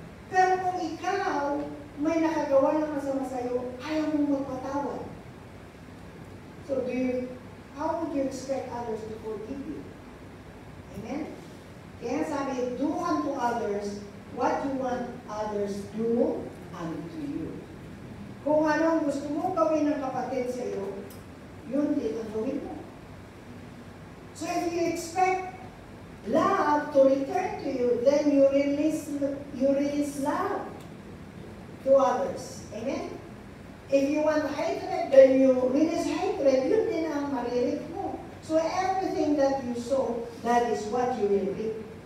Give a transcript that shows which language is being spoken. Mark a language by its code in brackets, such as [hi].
[tl] Pero kung ikaw, may nakagawa ng masama sa'yo, ayaw mong magpatawad. [en] So, how would you expect others to forgive you? Amen? [tl] Kaya sabi, [en] do unto others what you want others do unto you. [tl] Kung anong gusto mo gawin ng kapatid sa iyo, yun din ang gawin mo. [en] So if you expect love to return to you, then you release love to others. Amen? If you want hatred, then you release hatred. [tl] Yun din ang maririt mo. [en] So everything that you sow, that is what you will reap.